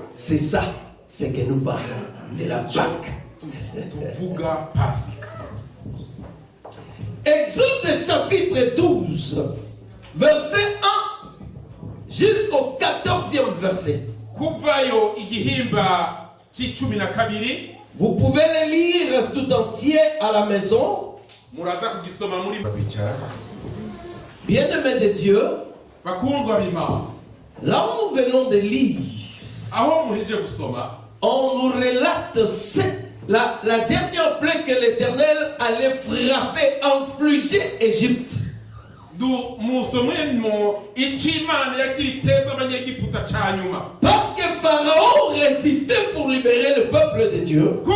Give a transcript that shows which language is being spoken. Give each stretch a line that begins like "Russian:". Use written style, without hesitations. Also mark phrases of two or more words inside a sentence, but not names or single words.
French: C'est ça, c'est que nous parlons de la Pâque.
Rundi: Tuvuga Pasika.
French: Exode chapitre 12, verset 1 jusqu'au 14e verset.
Rundi: Kuvayo igihimba cy'icumi na kabiri.
French: Vous pouvez le lire tout entier à la maison.
Rundi: Muraza kugisoma muri bicara.
French: Bien-aimés de Dieu,
Rundi: Bakundwa b'Imana.
French: là où nous venons de lire,
Rundi: Aho muheje gusoma.
French: on nous relate la dernière plaie que l'Éternel allait frapper, infliger Égypte. Parce que Pharaon résistait pour libérer le peuple de Dieu.